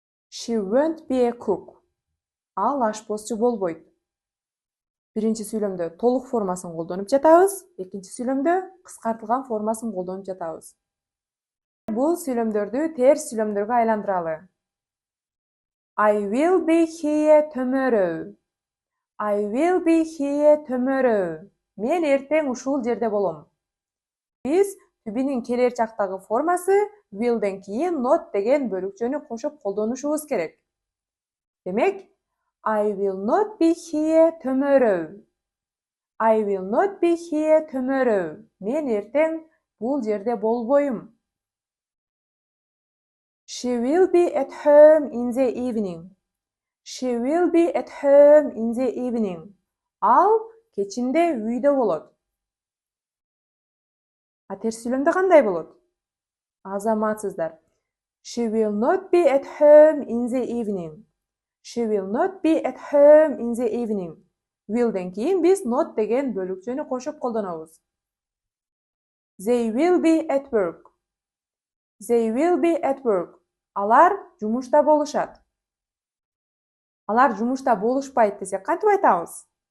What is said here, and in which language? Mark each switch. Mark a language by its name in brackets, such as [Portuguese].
[English] She won't be a cook. [Kyrgyz] Ал ашпозчу болбойт. Биринчи сүйлөмдө толук формасын колдонуп жатабыз, экинчи сүйлөмдө кыскартылган формасын колдонуп жатабыз. Бул сүйлөмдөрдү терс сүйлөмдөргө айландыралы. [English] I will be here tomorrow. I will be here tomorrow. [Kyrgyz] мен эртең ушул жерде болом. Биз to be'нин келер чактагы формасы will'ден кийин not деген бөлүкчөнү кошуп колдонушубуз керек. [English] Демек, I will not be here tomorrow. I will not be here tomorrow. [Kyrgyz] Мен эртең бул жерде болбойм. [English] She will be at home in the evening. She will be at home in the evening. [Kyrgyz] Ал кечинде үйдө болот. А терс сүйлөмдө кандай болот? Азаматсыздар. [English] She will not be at home in the evening. She will not be at home in the evening. [Kyrgyz] Will'ден кийин биз not деген бөлүкчөнү кошуп колдонобуз. [English] They will be at work. They will be at work. [Kyrgyz] Алар жумушта болушат. Алар жумушта болушпайт десек кантип айтабыз?